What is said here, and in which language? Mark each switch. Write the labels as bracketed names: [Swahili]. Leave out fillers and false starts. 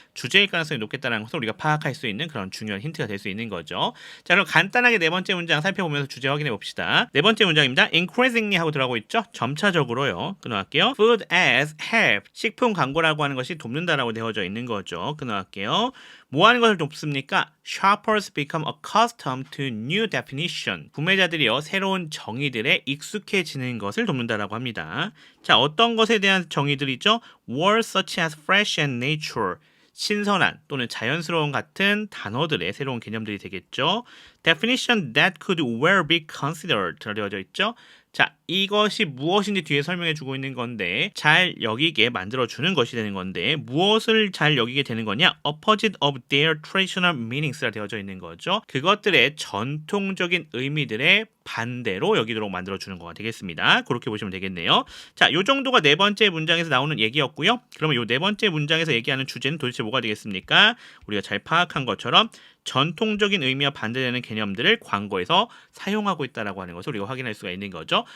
[Korean] 주제일 가능성이 높겠다는 것을 우리가 파악할 수 있는 그런 중요한 힌트가 될 수 있는 거죠. 자, 그럼 간단하게 네 번째 문장 살펴보면서 주제 확인해 봅시다. 네 번째 문장입니다. increasingly 하고 들어가고 있죠? 점차적으로요. 끊어갈게요. [English] food as help. [Korean] 식품 광고라고 하는 것이 돕는다라고 되어져 있는 거죠. 끊어갈게요. 뭐 하는 것을 돕습니까? [English] Shoppers become accustomed to new definition. [Korean] 구매자들이요, 새로운 정의들에 익숙해지는 것을 돕는다라고 합니다. 자, 어떤 것에 대한 정의들이죠? [English] Words such as fresh and nature. [Korean] 신선한 또는 자연스러운 같은 단어들의 새로운 개념들이 되겠죠. [English] Definition that could well be considered [Korean] 되어져 있죠. 자, 이것이 무엇인지 뒤에 설명해 주고 있는 건데 잘 여기게 만들어주는 것이 되는 건데 무엇을 잘 여기게 되는 거냐? [English] Opposite of their traditional meanings가 [Korean] 되어져 있는 거죠. 그것들의 전통적인 의미들의 반대로 여기도록 만들어주는 거가 되겠습니다. 그렇게 보시면 되겠네요. 자, 요 정도가 네 번째 문장에서 나오는 얘기였고요. 그러면 요 네 번째 문장에서 얘기하는 주제는 도대체 뭐가 되겠습니까? 우리가 잘 파악한 것처럼 전통적인 의미와 반대되는 개념들을 광고에서 사용하고 있다라고 하는 것을 우리가 확인할 수가 있는 거죠.